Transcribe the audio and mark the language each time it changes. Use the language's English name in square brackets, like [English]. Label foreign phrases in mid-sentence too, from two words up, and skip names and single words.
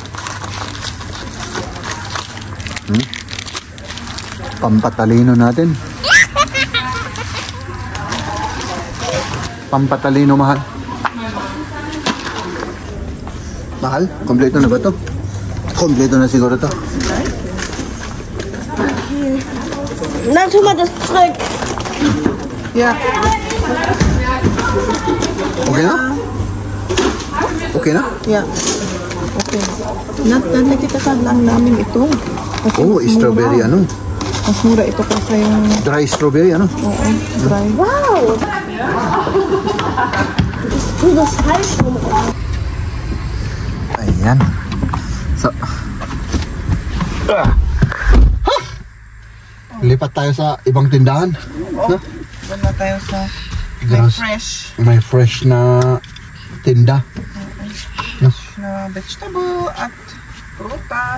[Filipino] Pampatalino natin. Pampatalino, mahal. Mahal? Kompleto na ba to? Kompleto na siguro to. [German] Na, tu mal das zurück. [English] Yeah. [Filipino] Okay na? Okay na? [English] Yeah. Okay. [Filipino] Nakikita lang namin ito. Kasi mas Strawberry mura. Mas mura ito kasi yung... [English] Dry strawberry, [Filipino] Oo, dry. [German] Wow. Du, das falsch rum. [Filipino] Ayan. So, lipat tayo sa ibang tindahan. Oo. Wala tayo sa... May fresh na tinda. Na vegetable at prutas.